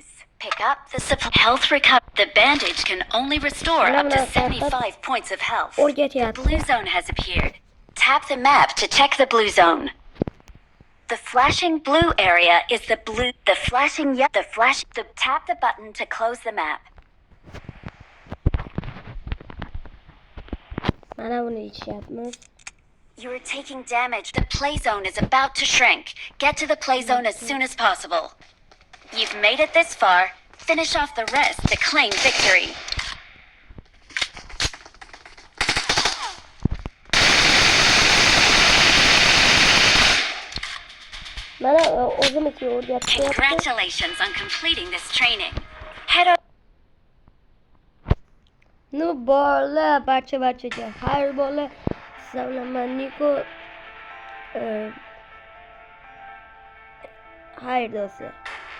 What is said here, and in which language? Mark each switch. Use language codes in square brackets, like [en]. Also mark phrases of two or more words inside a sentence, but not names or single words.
[en] Pick up the health recover. The bandage can only restore up to 75 points of health. The blue zone has appeared. Tap the map to check the blue zone. The flashing blue area is the blue. The flashing tap the button to close the map. [uz] Mana buni ichyapmiz. [en] You are taking damage. The play zone is about to shrink. Get to the play zone as soon as possible. You've made it this far. Finish off the rest to claim victory. [uz] Mana o'zimizga o'rgatib [en] Congratulations on completing this training. Head over. [uz] Nu bola barchaga xayr bola. Sizlar bilan men Niko xayr do'stlar.